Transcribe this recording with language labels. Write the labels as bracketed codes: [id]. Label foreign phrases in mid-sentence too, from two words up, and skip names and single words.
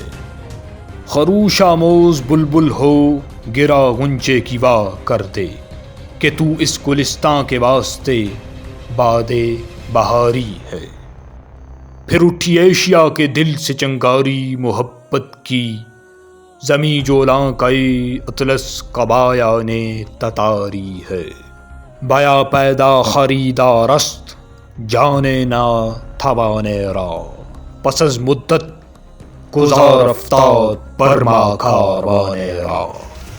[ur] خروش آموز بلبل ہو گرا غنچے کی واہ کر دے، کہ تو اس گلستاں کے واسطے باد بہاری ہے۔ پھر اٹھی ایشیا کے دل سے چنگاری محبت کی، زمیں جولاں کئی اطلس قبایا نے تتاری ہے، [fa] بیا پیدا خریدار است جانے نا توانے را، پس از مدت گزار افتاد بر ما کاروانے را.